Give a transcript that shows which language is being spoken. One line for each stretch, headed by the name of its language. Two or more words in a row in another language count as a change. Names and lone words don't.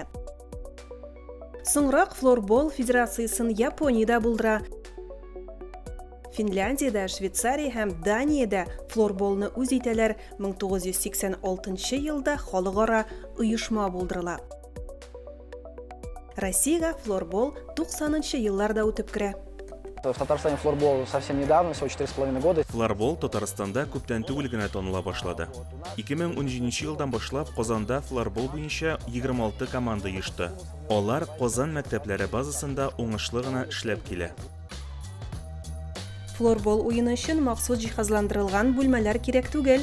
Tatar: Соңрак флорбол федерациясын Япониядә булдыра. Финляндиядә, Швейцария һәм Даниядә флорболны үз итәләр. 1986 елда халыкара оешма булдырыла. Россиягә флорбол 90-нчы елларда үтеп керә.
Russian: В Татарстане флорбол совсем недавно, всего 4,5 года.
Tatar: Флорбол Татарстанда күптән түгел генә таныла башлады. 2017 елдан башлап Казанда флорбол буенча 26 команда оешты. Алар Казан мәктәпләре базасында уңышлы гына эшләп килә. Флорбол уены өчен махсус җиһазландырылган бүлмәләр кирәк түгел.